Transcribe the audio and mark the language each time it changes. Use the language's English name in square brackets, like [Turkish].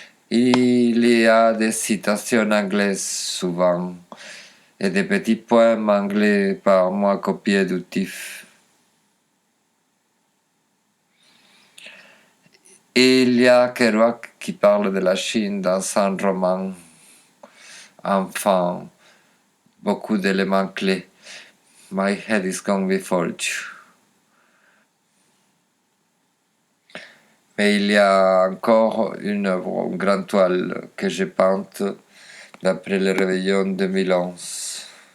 [French] Il y a des citations anglaises souvent et des petits poèmes anglais par moi copiés du TIFF. Et il y a Kerouac qui parle de la Chine dans son roman. Enfin, beaucoup d'éléments clés. [English] My head is gone before you. [French] Mais il y a encore une œuvre, une grande toile que j'ai peinte d'après le réveillon 2011.